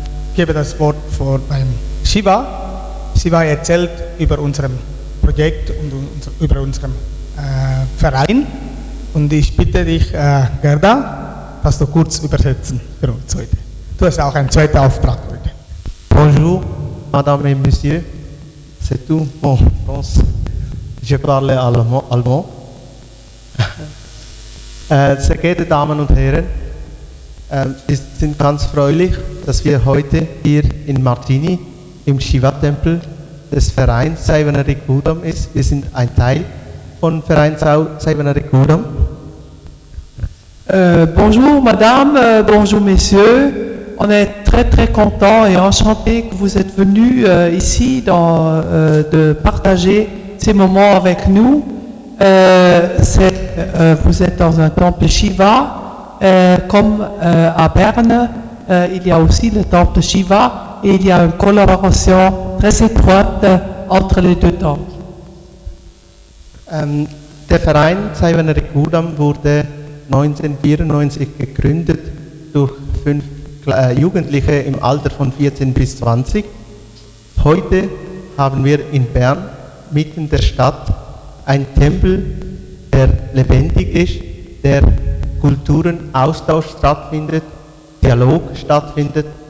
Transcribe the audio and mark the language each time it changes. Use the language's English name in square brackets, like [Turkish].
[German] Ich gebe das Wort vor beim Shiva. Shiva erzählt über unser Projekt und über unseren Verein. Und ich bitte dich, Gerda, dass du kurz übersetzen für uns heute. Du hast auch einen zweiten Auftrag heute. [French] Bonjour, Madame et Monsieur. C'est tout. Bon, je pense je parle allemand. [German] Sehr geehrte Damen und Herren, wir sind ganz freudig, dass wir heute hier in Martini im Shiva-Tempel des Vereins Saivanari Kudam ist. Wir sind ein Teil von Verein Saivanari Kudam. [French] Bonjour madame, bonjour messieurs. On est très très content et enchanté que vous êtes venus ici de partager ces moments avec nous. Vous êtes dans un temple Shiva, comme à Berne, il y a aussi le temple Shiva et il y a une collaboration très étroite entre les deux temples. [German] Der Verein Saivanari Kudam wurde 1994 gegründet durch 5 Jugendliche im Alter von 14 bis 20. Heute haben wir in Bern, mitten in der Stadt, einen Tempel, der lebendig ist, der Kulturenaustausch stattfindet, Dialog stattfindet.